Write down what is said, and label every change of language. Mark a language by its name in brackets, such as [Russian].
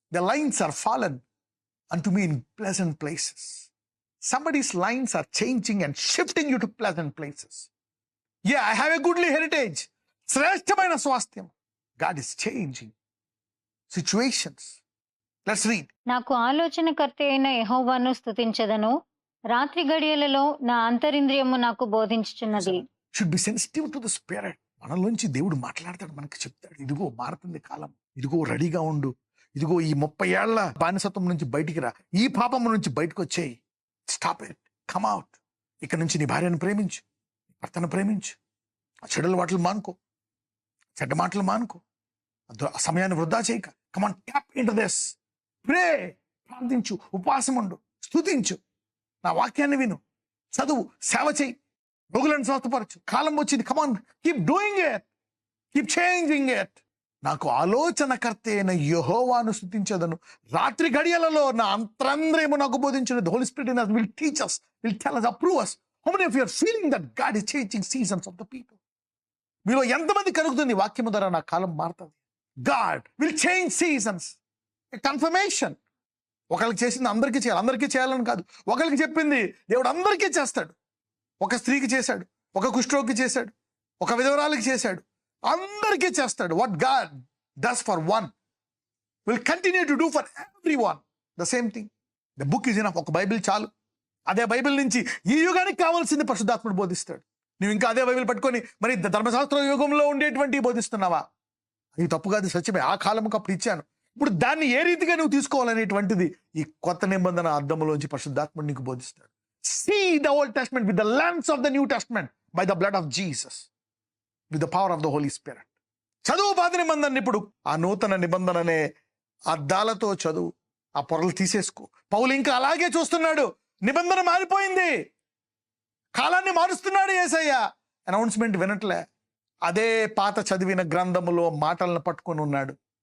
[English] The lines are fallen unto me in pleasant places. Somebody's lines are changing and shifting you to pleasant places. Yeah, I have a goodly heritage. [Telugu] శ్రేష్టమైన స్వాస్థ్యం. [English] God is changing situations. Let's read. [Telugu] నాకు ఆలోచనకర్త అయిన యెహోవాను స్తుతించెదను, రాత్రి గడియలలో నా అంతరింద్రియము నాకు బోధించుచున్నది. [English] Should be sensitive to the spirit. [Telugu] మనలోంచి దేవుడు మాట్లాడతాడు, మనకి చెప్తాడు, ఇదిగో మారుతుంది కాలం, ఇదిగో రెడీగా ఉండు, ఇదిగో ఈ 30 ఏళ్ల బానిసత్వం నుంచి బయటికి రా, ఈ పాపము నుంచి బయటకు వచ్చేయి. [English] Stop it, come out. [Telugu] ఇక్కడ నుంచి నీ భార్యను ప్రేమించు, భర్తను ప్రేమించు, ఆ చెడుల వాటలు మానుకో, చెడ్డ మాటలు మానుకో, ఆ సమయాన్ని వృధా చేయక. [English] Come on, tap into this. Pray, [Telugu] ప్రార్థించు, ఉపవాసం ఉండు, స్తుతించు, నా వాక్యాన్ని విను, చదువు, సేవ చేయి, రోగులను స్వస్థపరచు. కాలం వచ్చింది. [English] Come on, keep doing it, keep changing it. [Telugu] నాకు ఆలోచనకర్త అయిన యెహోవాను స్తుతించదను, రాత్రి గడియలలో నా అంతరంద్రియము నాకు బోధించిన. [English] The Holy Spirit in us will teach us, will tell us, approve us. How many of you are feeling that God is changing seasons of the people? [Telugu] మీలో ఎంతమంది కలుగుతుంది వాక్యము ద్వారా నా కాలం మారుతుంది? [English] God will change seasons. A confirmation. [Telugu] ఒకరికి చేసింది అందరికీ చేయాలి, అందరికీ చేయాలని కాదు. ఒకరికి చెప్పింది దేవుడు అందరికీ చేస్తాడు. ఒక స్త్రీకి చేశాడు, ఒక కుష్ఠరోగికి చేశాడు, ఒక విధవరాలకి చేశాడు, అందరికీ చేస్తాడు. [English] What God does for one will continue to do for everyone the same thing. The book is enough. [Telugu] ఒక బైబిల్ చాలు. అదే బైబిల్ నుంచి ఈ యుగానికి కావాల్సింది పరిశుద్ధాత్ముడు బోధిస్తాడు. నువ్వు ఇంకా అదే బైబిల్ పట్టుకొని మరి ధర్మశాస్త్ర యుగంలో ఉండేటువంటి బోధిస్తున్నావా? అది తప్పు కాదు, సత్యమే. ఆ కాలంకి అప్పుడు ఇచ్చాను. ఇప్పుడు దాన్ని ఏ రీతిగా నువ్వు తీసుకోవాలనేటువంటిది ఈ కొత్త నిబంధన అర్థంలోంచి పరిశుద్ధాత్ముడు నీకు బోధిస్తాడు. [English] See the Old Testament with the lens of the New Testament by the blood of Jesus, with the power of the Holy Spirit. [Telugu] చదువు పాత నిబంధన, ఇప్పుడు ఆ నూతన నిబంధననే అద్దాలతో చదువు. ఆ పొరలు తీసేసుకో. పౌలు ఇంకా అలాగే చూస్తున్నాడు. నిబంధన మారిపోయింది, కాలాన్ని మారుస్తున్నాడు యేసయ్య. అనౌన్స్మెంట్ వినట్లే. అదే పాత చదివిన గ్రంథములో మాటలను పట్టుకొని ఉన్నాడు.